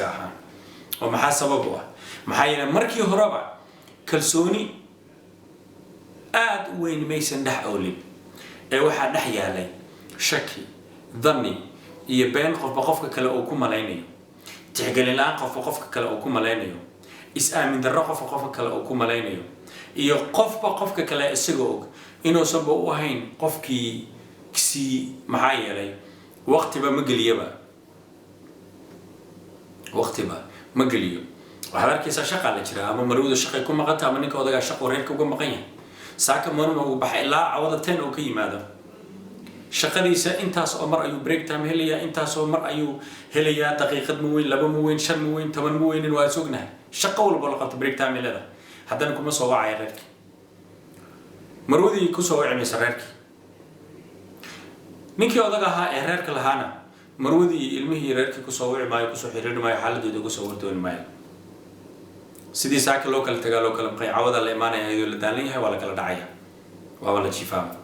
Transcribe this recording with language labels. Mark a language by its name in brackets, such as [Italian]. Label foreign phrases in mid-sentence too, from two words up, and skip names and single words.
[Somali] ahaa oo maxaa sabab u ah maxaa yeelay markii horeba kalsooni aad u weyn maysan dhex oolin ee waxaa dhex yaalay shaki dhanni iyo been qofka kale uu ku malaynayo tixgelin la'aan qofka kale uu ku malaynayo is-aamin darro qofka kale uu ku malaynayo iyo qofka kale isaga og inuu sabab u ahayn qofkii si maxaa yeelay waqtiba ma geliyo waxaad arkaysaa shaqa la jira ama marwada shaqay ku maqanta ama ninka odagaa shaqo reerka uga maqan yahay saaka marma uu baxay ilaa cawada 10 oo ka yimaado shaqadiisa intaas oo mar ayuu [English] break time [Somali] helayaa intaas oo mar ayuu helayaa daqiiqad ma weyn 2 ma weyn 5 ma weyn 10 ma weyn waa sugnahay shaqo walba la qabto [English] break time [Somali] leedahay haddana kuma soo wacay reerka marwadii ku soo wacaysa reerka ninkii odaga ahaa ee reerka lahaana marwadii ilmihii reerka ku soo wacay maayo ku soo xiriir maayo xaaladooda ku soo wardoon maayo sidii saaka loo kala tagaa loo kala maqay cawada la imaanaya ayuu la daalan yahay waa la kala dhacaya waa la jiifaa